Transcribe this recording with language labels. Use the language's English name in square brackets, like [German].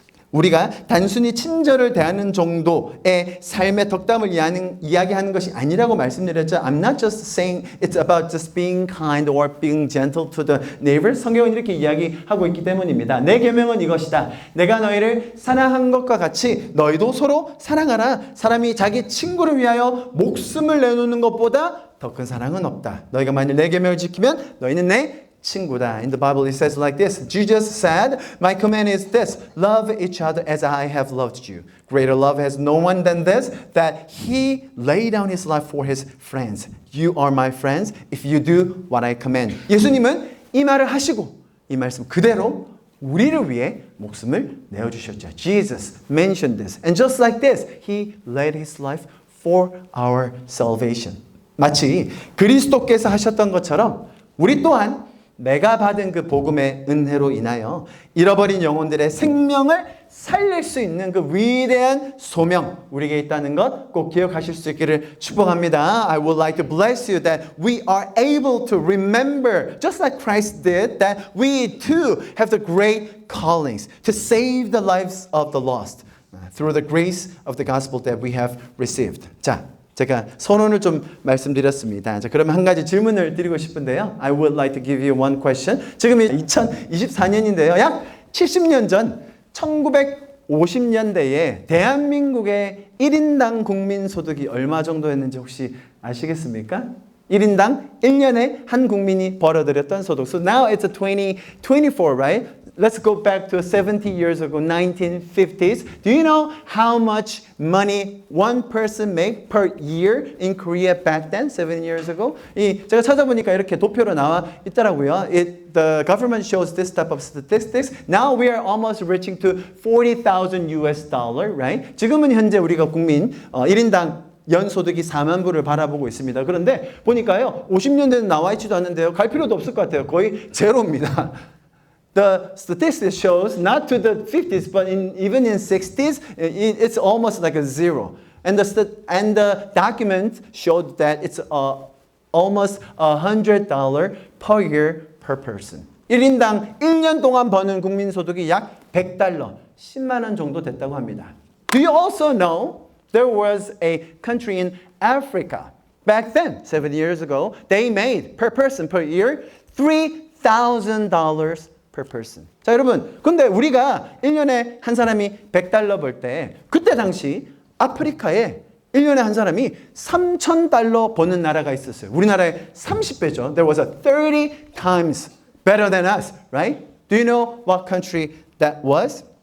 [Korean] 우리가 단순히 친절을 대하는 정도의 삶의 덕담을 이야기하는 것이 아니라고 말씀드렸죠. [English] I'm not just saying it's about just being kind or being gentle to the neighbor. [Korean] 성경은 이렇게 이야기하고 있기 때문입니다. 내 계명은 이것이다. 내가 너희를 사랑한 것과 같이 너희도 서로 사랑하라. 사람이 자기 친구를 위하여 목숨을 내놓는 것보다 더 큰 사랑은 없다. 너희가 만일 내 계명을 지키면 너희는 내 친구다. [English] In the Bible it says like this. Jesus said, my command is this, love each other as I have loved you. Greater love has no one than this, that he laid down his life for his friends. You are my friends if you do what I command. [Korean] 예수님은 이 말을 하시고 이 말씀 그대로 우리를 위해 목숨을 내어주셨죠. [English] Jesus mentioned this. And just like this, he laid his life for our salvation. [Korean] 마치 그리스도께서 하셨던 것처럼 우리 또한 내가 받은 그 복음의 은혜로 인하여 잃어버린 영혼들의 생명을 살릴 수 있는 그 위대한 소명 우리에게 있다는 것 꼭 기억하실 수 있기를 축복합니다. [English] I would like to bless you that we are able to remember, just like Christ did, that we too have the great callings to save the lives of the lost through the grace of the gospel that we have received. [Korean] 자, 제가 선언을 좀 말씀드렸습니다. 자, 그러면 한 가지 질문을 드리고 싶은데요. [English] I would like to give you one question. [Korean] 지금이 2024년인데요. 약 70년 전 1950년대에 대한민국의 1인당 국민소득이 얼마 정도였는지 혹시 아시겠습니까? 1인당 1년에 한 국민이 벌어들였던 소득. [English] So now it's a 2024, right? Let's go back to 70 years ago, 1950s. Do you know how much money one person make per year in Korea back then, 7 years ago? [Korean] 제가 찾아보니까 이렇게 도표로 나와 있더라고요. [English] The government shows this type of statistics. Now we are almost reaching to 40,000 US dollar, right? [Korean] 지금은 현재 우리가 국민 1인당 연소득이 4만 불을 바라보고 있습니다. 그런데 보니까요, 50년대는 나와 있지도 않는데요. 갈 필요도 없을 것 같아요. 거의 제로입니다. [English] The statistics shows not to the 50s, but even in 60s, it's almost like a zero. And the document showed that it's almost $100 per year per person. [Korean] 1인당 1년 동안 버는 국민소득이 약 $100, 10만 원 정도 됐다고 합니다. [English] Do you also know there was a country in Africa back then, 7 years ago, they made per person per year $3,000 per person. [Korean] 자, 여러분, 근데 우리가 1년에 한 사람이 $100 벌 때 그때 당시 아프리카에 1년에 한 사람이 $3,000 버는 나라가 있었어요. 우리나라의 30배죠. [English] There was a 30 times better than us, right? Do you know what country that was?